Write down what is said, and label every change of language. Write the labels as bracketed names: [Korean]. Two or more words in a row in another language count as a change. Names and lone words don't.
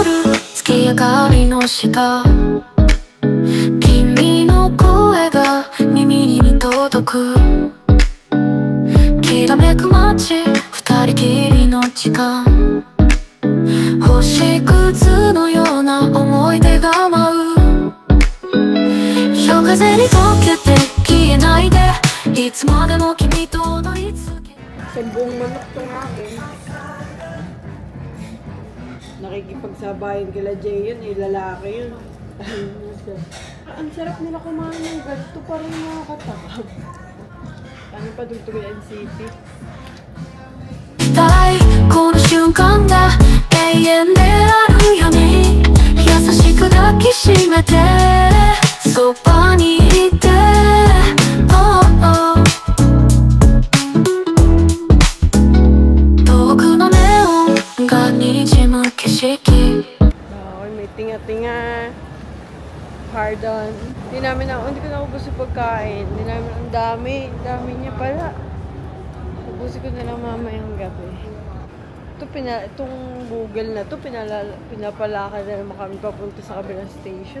[Japanese] 月明かりの下君の声がためく街、二人きりの時間、星屑のような思い出が舞う。夜風に溶けて消えないで、いつまでも君と踊り続け。 [Filipino] Sabong manok to natin. Nakikipagsabayan kila Jay yun, lalaki yun. Ang sarap nila kumain ng ganito, parang nakakatakam. Ano pa dugtog yung NCT? [Japanese] この瞬間が永遠であるように、優しく抱きしめてそばにいて、遠くのネオンがにじむ景色。 [Filipino] Okay, may tinga-tinga. Pardon. Hindi ko na ubos yung pagkain. Ang dami niya pala. Ubusin ko na lang mamayang gabi. Itong Google na to, pinapalakad na naman kami papunta sa kabilang station.